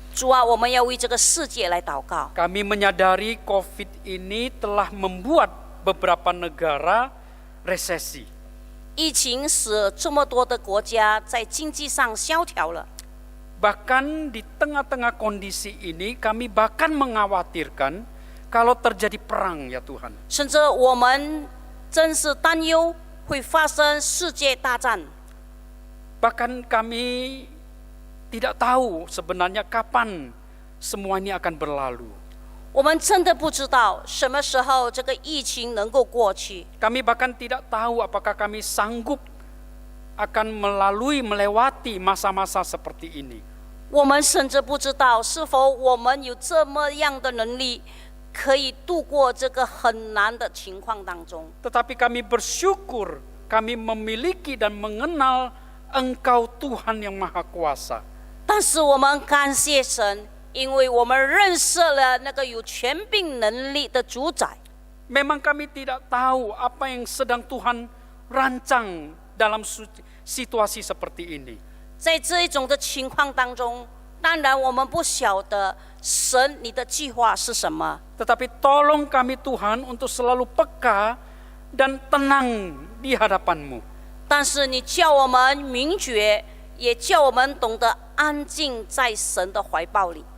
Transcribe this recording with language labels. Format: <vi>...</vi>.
<zh>主啊，我们要为这个世界来祷告。</zh> <id>Kami menyadari COVID ini telah membuat beberapa negara resesi.</id> <zh>疫情使这么多的国家在经济上萧条了。</zh> <id>Bahkan di tengah-tengah kondisi ini, kami bahkan mengkhawatirkan kalau terjadi perang, ya Tuhan.</id> <zh>甚至我们真是担忧会发生世界大战。</zh> <id>Bahkan kami tidak tahu sebenarnya kapan semua ini akan berlalu.</id> <zh>我们真的不知道什么时候这个疫情能够过去。</zh> <id>Kami bahkan tidak tahu apakah kami sanggup akan melewati masa-masa seperti ini.</id> <zh>我们甚至不知道是否我们有这么样的能力，可以度过这个很难的情况当中。</zh> <id>Tetapi kami bersyukur kami memiliki dan mengenal Engkau Tuhan yang Maha Kuasa.</id> <zh>但是我们感谢神，因为我们认识了那个有权柄能力的主宰。</zh> <id>Memang kami tidak tahu apa yang sedang Tuhan rancang dalam situasi seperti ini.</id> <zh>在这一种的情况当中，当然我们不晓得神你的计划是什么。</zh> <id>Tetapi tolong kami Tuhan untuk selalu peka dan tenang di hadapan-Mu.</id> <zh>但是你叫我们明觉，也叫我们懂得安静在神的怀抱里。</zh>